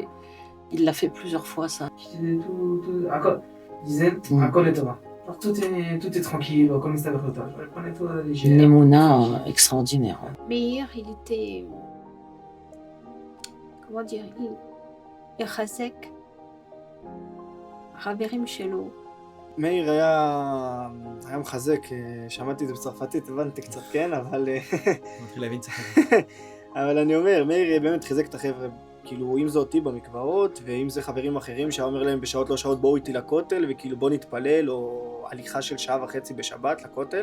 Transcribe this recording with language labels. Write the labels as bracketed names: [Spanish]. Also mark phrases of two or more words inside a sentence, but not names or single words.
[French] Il l'a fait plusieurs fois, ça. Il disait, Akol est Torah. Alors, tout est tranquille, comme il savait faire. Je prenais tout à la légère. Une émouna extraordinaire. Meir, il était. Comment dire? Il chazek. [Hebrew] חברים שלו. מאיר היה מחזק, שמעתי את זה בצרפתית, הבנתי קצת, כן, אבל... אבל אני אומר, מאיר באמת חיזק את החבר'ה, כאילו, אם זה אותי במקוואות, ואם זה חברים אחרים שהיה אומר להם בשעות לא שעות בואו איתי לכותל, וכאילו בוא נתפלל, או הליכה של שעה וחצי בשבת לכותל.